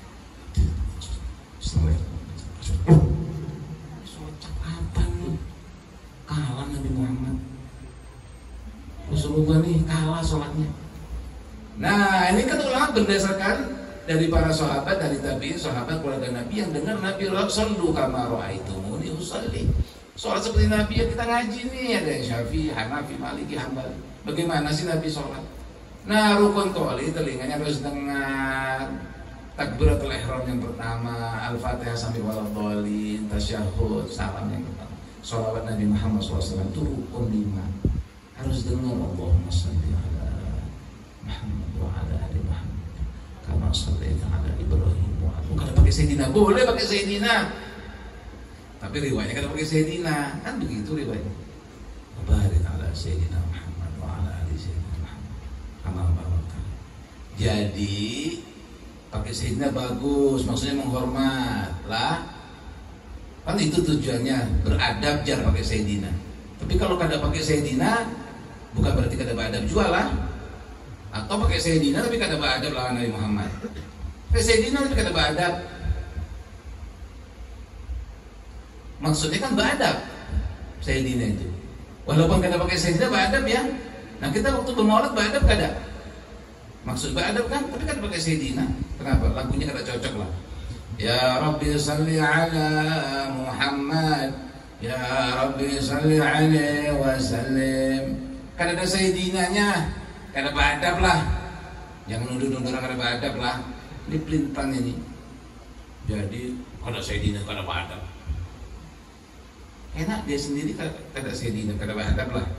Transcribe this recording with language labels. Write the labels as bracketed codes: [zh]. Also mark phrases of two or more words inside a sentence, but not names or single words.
[bjn] Socak apa nih? Kalah Nabi Muhammad. Rasulullah nih kalah sholatnya. Nah, ini kan ulama berdasarkan dari para sahabat, dari tabi'in, sahabat keluarga Nabi yang dengar Nabi [ar] صلوا كما رأيتموني أصلي. [bjn] Sholat seperti Nabi yang kita ngaji nih, ada yang Syafi'i, Hanafi, Maliki, Hambali. Bagaimana sih Nabi sholat? Nah, rukun qauli telinganya harus dengar. Takbiratul ihram yang pertama, Al-Fatihah sampai waladhdallin, tasyahud, salam yang pertama. Shalawat Nabi Muhammad SAW itu rukun 5. Harus dengar [ar] اللهم صل على محمد وعلى آل محمد كما صليت على إبراهيم وعلى. [bjn] Kada pakai Sayyidina, boleh pakai Sayyidina. Tapi riwayatnya kada pakai Sayyidina. Kan begitu riwayatnya. [ar] بارك على سيدنا محمد وعلى آل سيدنا محمد كما باركت. [bjn] Jadi pakai Sayyidina bagus, maksudnya menghormat lah. Kan itu tujuannya, beradab jar pakai Sayyidina. Tapi kalau kada pakai Sayyidina bukan berarti kada beradab juga lah. Atau pakai Sayyidina tapi kada beradab lawan Nabi Muhammad. Pakai Sayyidina tapi kada beradab. Maksudnya kan beradab Sayyidina itu. Walaupun kada pakai Sayyidina beradab ya. Nah kita waktu bermaulid beradab kada. Maksud beradab kan, tapi kada pakai Sayyidina. Kenapa? Lagunya kada cocok lah. [ar] يا رب صل على محمد يا رب صل عليه وسلم. [bjn] Kada ada Sayyidinanya. Kada beradab lah. Jangan nuduh-nuduh orang kada beradab lah. Ini pelintang ini. Jadi kada Sayyidina kada beradab. Enak dia sendiri kada Sayyidina kada beradab lah.